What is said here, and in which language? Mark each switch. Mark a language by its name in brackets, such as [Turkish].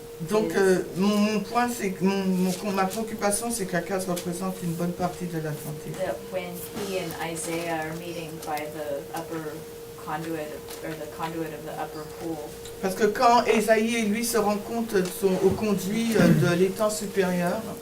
[French] Donc mon point, c'est que ma préoccupation, c'est qu'Akaz représente une bonne partie de l'adventisme. [English] That when he and Isaiah are meeting by the upper conduit, or the conduit of the upper pool, [French] Parce que quand Ésaïe et lui se rencontrent au conduit de l'étang supérieur,